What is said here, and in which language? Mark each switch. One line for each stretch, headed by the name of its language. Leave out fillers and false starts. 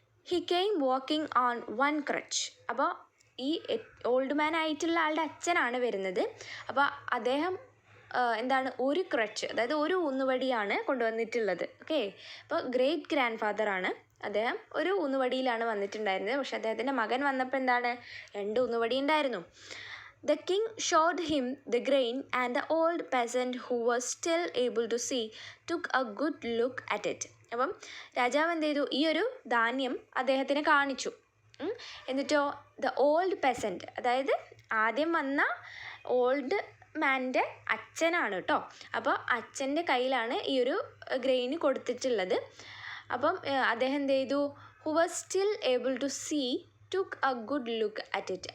English: He came walking on one crutch.
Malayalam: അപ്പോൾ ഈ old man ആയിട്ടുള്ള ആളുടെ അച്ഛനാണ് വരുന്നത്. അപ്പോൾ അദ്ദേഹം ഒരു ക്രച്ച്, അതായത് ഒരു ഊന്നുവടിയാണ് കൊണ്ടുവന്നിട്ടുള്ളത്. ഓക്കെ, അപ്പോൾ ഗ്രേറ്റ് ഗ്രാൻഡ് ഫാദറാണ്. അദ്ദേഹം ഒരു ഊന്നുവടിയിലാണ് വന്നിട്ടുണ്ടായിരുന്നത്. പക്ഷേ അദ്ദേഹത്തിൻ്റെ മകൻ വന്നപ്പോൾ 2 ഊന്നുവടി ഉണ്ടായിരുന്നു.
English: The king showed him the grain and the old peasant who was still able to see took a good look at it.
Malayalam: അപ്പം രാജാവ് എന്ത് ചെയ്തു? ഈ ഒരു ധാന്യം അദ്ദേഹത്തിന് കാണിച്ചു. എന്നിട്ടോ ദ ഓൾഡ് പെസൻറ്റ്, അതായത് ആദ്യം വന്ന ഓൾഡ് മാൻ്റെ അച്ഛനാണ് കേട്ടോ. അപ്പോൾ അച്ഛൻ്റെ കയ്യിലാണ് ഈ ഒരു ഗ്രെയിൻ കൊടുത്തിട്ടുള്ളത്. അപ്പം അദ്ദേഹം എന്ത് ചെയ്തു?
English: Who was still able to see took a good look at it.